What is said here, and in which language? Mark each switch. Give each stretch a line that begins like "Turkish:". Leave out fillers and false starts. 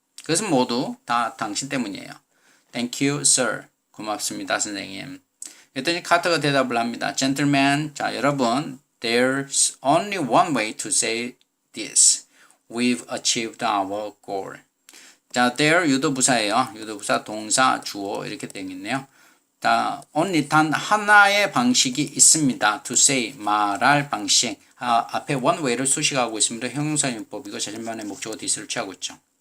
Korean: 그것은 모두 다 당신 때문이에요.
English: Thank you, sir. 고맙습니다, 선생님.
Korean: 그랬더니 카터가 대답을 합니다.
English: Gentlemen, 자 여러분, there's only one way to say this. We've achieved our goal.
Korean: 자, there 유도부사예요. 유도부사 동사 주어 이렇게 되어 있네요. 자, only 단 하나의 방식이 있습니다. to say 말할 방식. 앞에 one way를 수식하고 있습니다. 형용사용법이고 자신만의 목적어 this를 취하고 있죠.